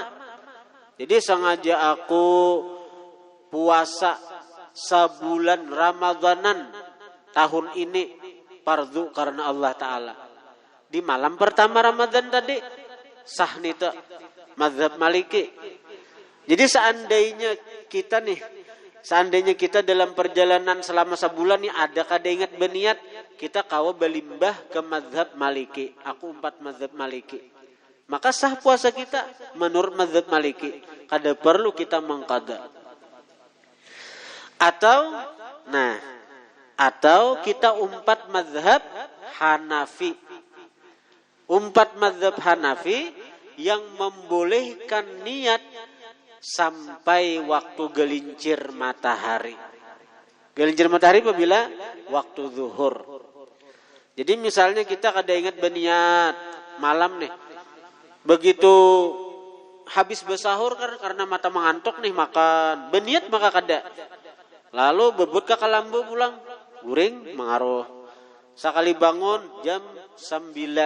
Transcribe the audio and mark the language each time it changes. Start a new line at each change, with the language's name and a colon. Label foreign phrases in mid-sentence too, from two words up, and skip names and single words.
Banjar: Jadi sengaja aku puasa sebulan Ramadanan tahun ini fardu karena Allah Ta'ala. Di malam pertama Ramadan tadi sah nih tuh mazhab Maliki. Jadi seandainya kita dalam perjalanan selama sebulan nih ada kada ingat beniat, kita kawa belimbah ke mazhab Maliki. Aku 4 mazhab Maliki. Maka sah puasa kita menurut mazhab Maliki. Kada perlu kita mengqada. Atau kita umpat mazhab Hanafi. Umpat mazhab Hanafi yang membolehkan niat sampai waktu gelincir matahari. Gelincir matahari apabila waktu zuhur. Jadi misalnya kita kada ingat berniat malam nih. Begitu habis bersahur karena mata mengantuk nih makan, beniat maka kada. Lalu bebut ka kalambu pulang, guring mengaruh. Sakali bangun jam 9.